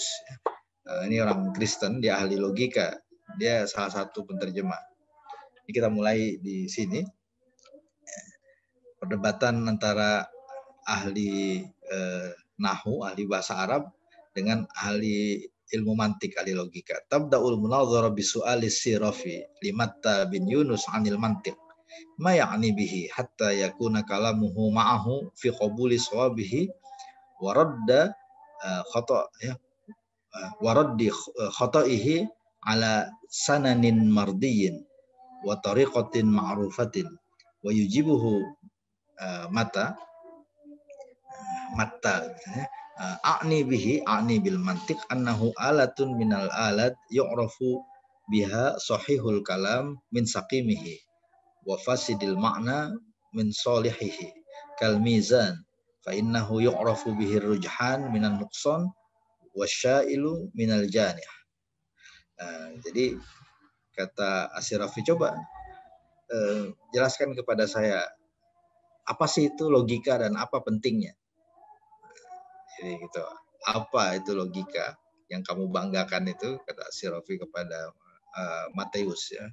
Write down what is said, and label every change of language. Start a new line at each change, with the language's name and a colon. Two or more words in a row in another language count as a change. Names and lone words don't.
Indonesian: Ini orang Kristen, dia ahli logika, dia salah satu penterjemah. Ini kita mulai di sini perdebatan antara ahli nahu, ahli bahasa Arab dengan ahli ilmu mantik, ahli logika.
Arabic: تبدأ المناظرة بسؤال السيرافي لمتى بن يونس عن المنطق ما يعني به حتى يكون كلامه معه في قبول صوابه و ردّ وردّ خطئه على سنن مرضي و طريقة معروفة و يجيبه متى أعني بالمنطق أنه آلة من الآلات يعرف بها صحيح الكلام من سقيمه و فاسد المعنى من صالحه كالميزان فإنه يعرف به الرجحان من النقصان و الشائل من الجانح.
Indonesian: Jadi kata Asyrafi, coba jelaskan kepada saya apa sih itu logika dan apa pentingnya. Jadi gitu, apa itu logika yang kamu banggakan itu, kata Asyrafi kepada Mateus ya.